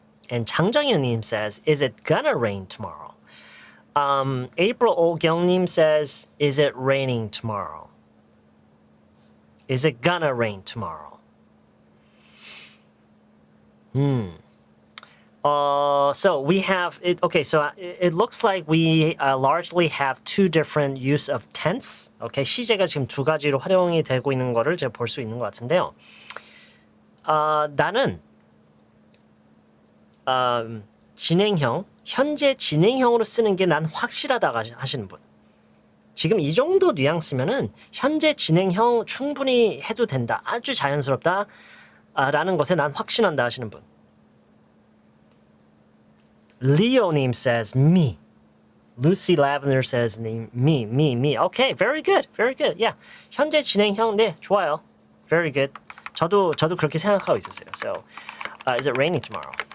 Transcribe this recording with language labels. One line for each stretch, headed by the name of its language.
English: And 장정현님 says, is it gonna rain tomorrow? April 오경님 says, is it raining tomorrow? Is it gonna rain tomorrow? So we have it. Okay, so it looks like we largely have two different use of tense.
Korean: Okay, 시제가 지금 두 가지로 활용이 되고 있는 거를 제가 볼 수 있는 것 같은데요. 나는 진행형, 현재 진행형으로 쓰는 게 난 확실하다고 하시는 분. 지금 이 정도 뉘앙스면은 현재 진행형 충분히 해도 된다. 아주 자연스럽다. 라는 것에 난 확신한다 하시는 분.
English: Leo님 says me. Lucy Lavender says me. Okay, very good. Yeah.
Korean: 현재 진행형, 네, 좋아요.
English: Very good.
Korean: 저도 그렇게 생각하고 있었어요.
English: So, is it raining tomorrow?